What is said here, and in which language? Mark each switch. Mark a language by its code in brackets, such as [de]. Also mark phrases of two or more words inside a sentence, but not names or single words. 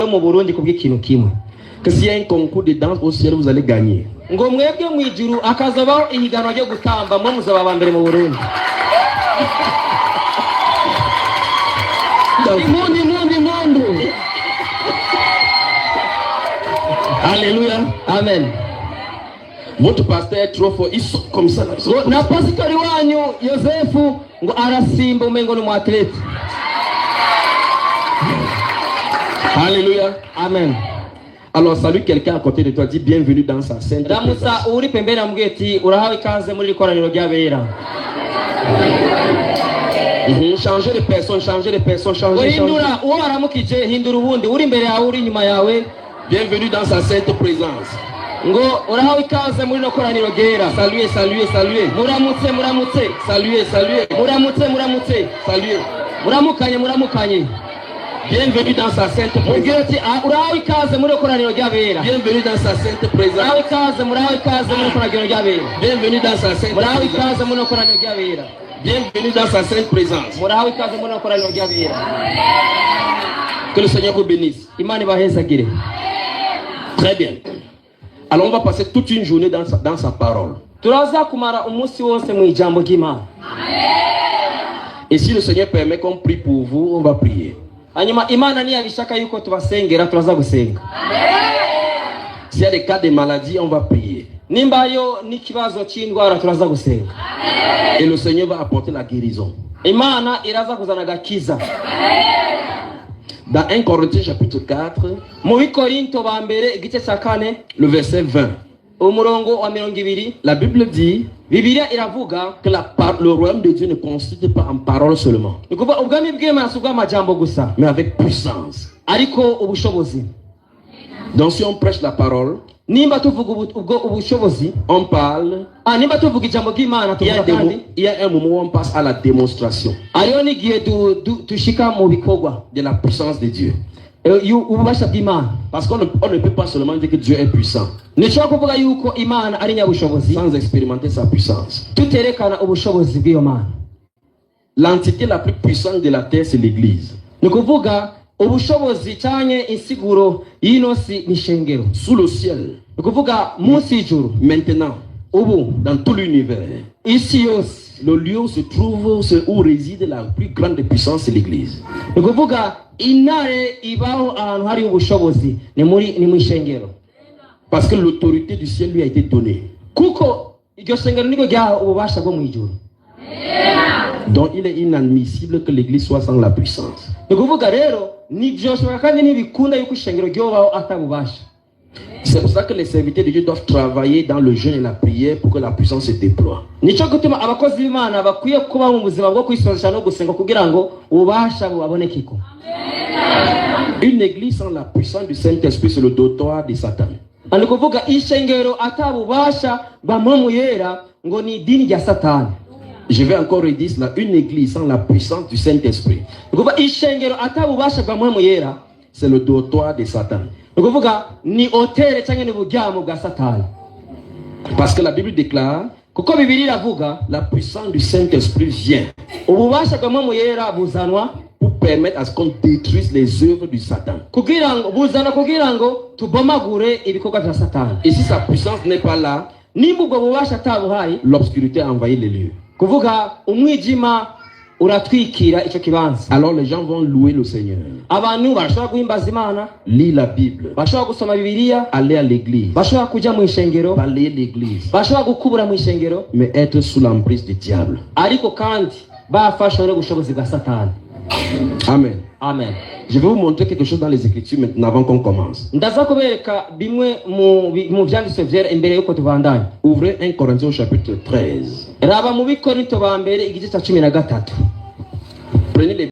[rn] mu Burundi kubw'ikintu kimwe. [fr] Que s'il y a un concours de danse au ciel, vous allez gagner. [rn] Ngo mwebwe mu ijuru akazabaho ihiganwa ryo gutamba mwe muzaba bambere mu Burundi. Imundu. [fr] Alléluia. Amen. Votre pasteur est trop fort, ils sont comme ça. [rn] Na pastori wanyu Yosefu ngo arasimba umengo ni muatlete. [fr] Alléluia. Amen. Alors salue quelqu'un à côté de toi, dis bienvenue dans sa sainte présence. [rn] Ramusa uri pembeni amubwiye ati urahawe ikaze muri ikoraniro ry'abera. [fr] Changer de personne, changer. [rn] Hindura uwo aramukije hindura ubundi uri imbere yawe uri inyuma yawe. [fr] Bienvenue dans sa sainte présence. [rn] Ngo urahawe ikaze muri no koraniro ryera. [fr] Saluez. [rn] Muramutse. [fr] Saluez. [rn] Muramutse. [fr] Saluez. [rn] Muramukanye. [fr] Bienvenue dans sa sainte présence. [rn] Urahawe ikaze muri koraniro ry'abera. [fr] Bienvenue dans sa sainte présence. [rn] Murahawe ikaze muri koraniro ry'abera. [fr] Bienvenue dans sa sainte [rn] Murahawe [fr] présence. [rn] ikaze muri koraniro ry'abera. [fr] Bienvenue dans sa sainte présence. [rn] Murahawe ikaze muri koraniro ry'abera. [fr] Que le Seigneur vous bénisse. [rn] Imana ibahezagire. [fr] Très bien. Alors on va passer toute une journée dans sa parole. [rn] Turaza kumara umunsi wose mu ijambo ry'Imana. [fr] Et si le Seigneur permet qu'on prie pour vous, on va prier. [rn] Hanyuma Imana niyabishaka yuko tubasengera turaza gusenga. [fr] S'il y a des cas de maladie, on va prier. [rn] Nimbayo n'ikibazo cy'indwara turaza gusenga. [fr] Et le Seigneur va apporter la guérison. [rn] Imana iraza kuzana gakiza. [fr] Dans 1 Corinthiens chapitre 4, [rn] mu Bikorinto ba mbere igice cya 4 [fr] le verset 20. [rn] Umurongo wa 20. [fr] La Bible dit [rn] Bibiliya iravuga [fr] que le royaume de Dieu ne consiste pas en parole seulement, [rn] nikuva ubwami bw'Imana si ubw'amajambo gusa [fr] mais avec puissance. [rn] ariko ubushobozi. [fr] Donc si on prêche la parole, [rn] Nimba tuvuga ubushobozi, [fr] on parle, [rn] nimba tuvuga ijambo ry'Imana tuvuga kandi [fr] il y a un moment où on passe à la démonstration [rn] ariyo n'igihe dushika mu bikorwa [fr] de la puissance de Dieu. [rn] Ububasha bw'Imana. [fr] Parce qu'on ne peut pas seulement dire que Dieu est puissant [rn] Nishobora kuvuga yuko Imana ari nyabushobozi [fr] sans expérimenter sa puissance. [rn] tuterekana ubushobozi bw'iyo Mana. [fr] L'entité la plus puissante de la terre, c'est l'Église. [rn] Ni kuvuga ubushobozi cyanye insiguro y'inosi n'ishengero. [fr] Sous le ciel, [rn] Ni kuvuga munsi y'ijuru, [fr] maintenant, [rn] ubu [fr] dans tout l'univers, [rn] isi yose, [fr] le lieu où se trouve, où réside la plus grande puissance, c'est l'Église. [rn] ni kuvuga intare ibaho ahantu hari ubushobozi ni mu ishengero. [fr] Parce que l'autorité du ciel lui a été donnée. [rn] Kuko iryo shengero niryo ryaha ububasha bwo mu ijuru. [fr] Donc il est inadmissible que l'Église soit sans la puissance. [rn] Ni kuvuga rero nibyoshobora kandi ntibikunda yuko ishengero ryobaho atabubasha. [fr] C'est pour ça que les serviteurs de Dieu doivent travailler dans le jeûne et la prière pour que la puissance se déploie. [rn] Nico gutuma abakozi b'Imana bakwiye kuba mu buzima bwo kwisozesha no gusenga kugira ngo ububasha bubonekeko. [fr] Une église sans la puissance du Saint-Esprit, c'est le dotoire de Satan. [rn] Ni kuvuga ishengero atabubasha bamwe yera ngo ni dini rya Satani. [fr] Je vais encore redire cela. Une église sans la puissance du Saint-Esprit, [rn] Ni kuvuga ishengero atabubasha bamwe yera [fr] c'est le dotoire de Satan. [rn] ni kuvuga ni hotel cyangwa ni buryamo bwa Satani. [fr] Parce que la Bible déclare [rn] Kuko Bibiliya iravuga [fr] la puissance du Saint-Esprit vient [rn] ububasha bamwe yera buzanwa [fr] pour permettre à ce qu'on détruise les œuvres du Satan. [rn] kugira ngo tubomagure ibikorwa bya Satani. [fr] Et si sa puissance n'est pas là, [rn] Nimba ubwo bubasha atabuhaye [fr] l'obscurité a envahi les lieux. [rn] kuvuga umwijima uratwikira icyo kibanza. [fr] Alors les gens vont louer le Seigneur, [rn] Abantu barashobora guhimbaza Imana, [fr] lire la Bible, [rn] bashobora gusoma Bibiliya, [fr] aller à l'église, [rn] bashobora kujya mu ishengero, [fr] balayer l'église, [rn] bashobora gukubura mu ishengero, [fr] mais être sous l'emprise du diable. [rn] ariko kandi bafashwe n'ubushobozi bwa Satani. Amen. Amen. [fr] Je vais vous montrer quelque chose dans les Écritures maintenant avant qu'on commence. [rn] Ndaza kubereka bimwe mu byanditswe byera imbere yuko tubandanya. [fr] Ouvrez 1 Corinthiens au chapitre 13. [rn] Raba mu Bikorinto ba mbere igice cya 13. [fr] Prenez les